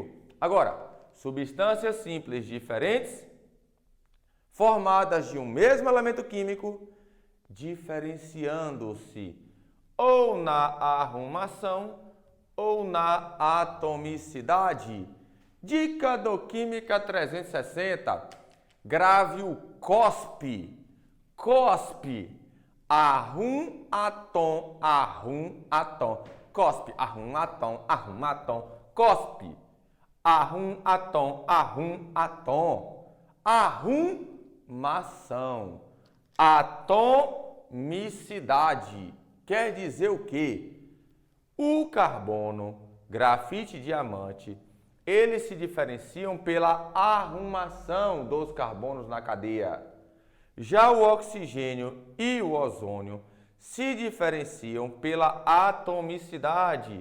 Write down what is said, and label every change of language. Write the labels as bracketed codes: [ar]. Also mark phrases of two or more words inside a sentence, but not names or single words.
[pt] Agora, substâncias simples diferentes, formadas de um mesmo elemento químico, diferenciando-se ou na arrumação ou na atomicidade. Dica do Química 360. Grave o COSP. COSP. Arrum, atom, arrum, atom. COSP. Arrum, atom, arrum, atom. COSP. Arrum, atom, arrum, atom. Arrumação. Atomicidade. Quer dizer o quê? O carbono, grafite e diamante, eles se diferenciam pela arrumação dos carbonos na cadeia. Já o oxigênio e o ozônio se diferenciam pela atomicidade.